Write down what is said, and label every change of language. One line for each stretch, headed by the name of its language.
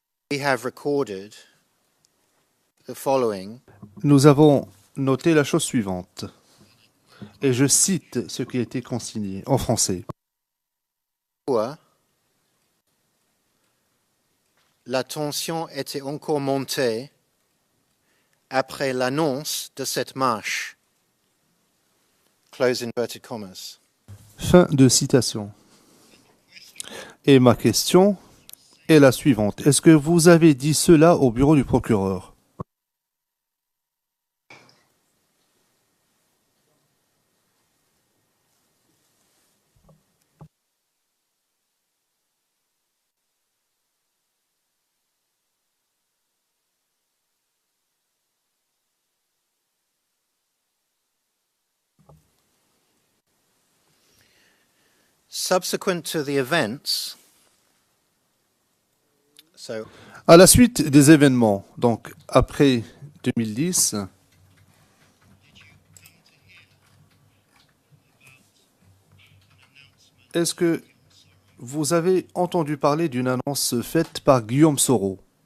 English: We have recorded the following.
French: Nous avons noté la chose suivante. Et je cite ce qui a été consigné en français. La tension était encore montée après l'annonce de cette marche.
English: Close inverted commas.
French: Fin de citation. Et ma question est la suivante. Est-ce que vous avez dit cela au bureau du procureur?
English: Subsequent to the events,
French: À la suite des événements, donc après 2010, est-ce que vous avez entendu parler d'une annonce faite par Guillaume Soro?